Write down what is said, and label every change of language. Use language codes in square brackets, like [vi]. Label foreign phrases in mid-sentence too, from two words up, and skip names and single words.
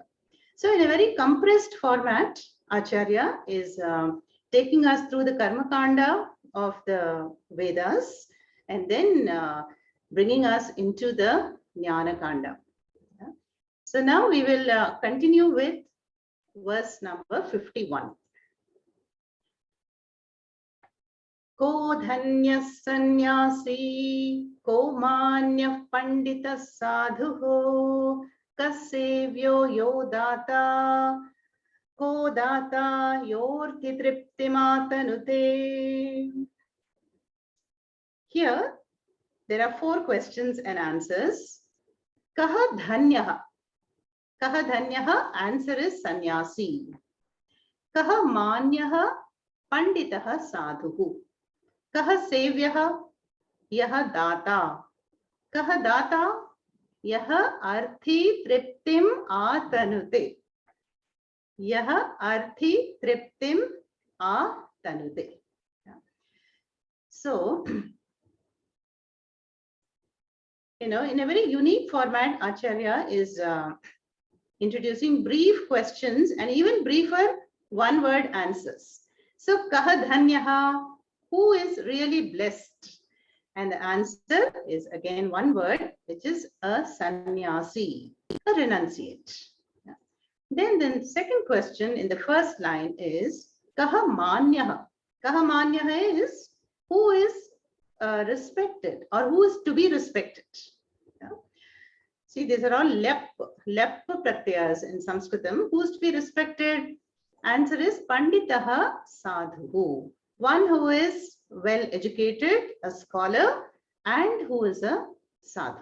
[en] So in a very compressed format, Acharya is taking us through the Karma Kanda of the Vedas and then bringing us into the Jnana Kanda. Yeah. So now we will continue with verse number 51. [sa] को धन्यः संन्यासी, को मान्यः पण्डितः साधुः, कः सेव्यो यो दाता, को दाता योऽर्थि तृप्तिमातनुते. [en] Here, there are 4 questions and answers. [sa] कः धन्यः? कः धन्यः? [en] Answer is sannyasi. [sa] कः मान्यः? पण्डितः साधुः। कः सेव्यः? यह दाता. कः दाता? यह अर्थी तृप्तिम आतनुते. यह अर्थी तृप्तिम आतनुते. [en] So, in a very unique format, Acharya is introducing brief questions and even briefer one-word answers. So, [sa] कः धन्यः, [en] who is really blessed? And the answer is again one word, which is a sannyasi, a renunciate. Yeah. Then the second question in the first line is [sa] कः मान्यः. कः मान्यः [en] is who is respected or who is to be respected. Yeah. See, these are all [sa] ल्यप् प्रत्ययाः [en] in Sanskritam. Who is to be respected? Answer is [sa] पण्डितः साधु. [en] One who is well educated, a scholar, and who is a sadhu.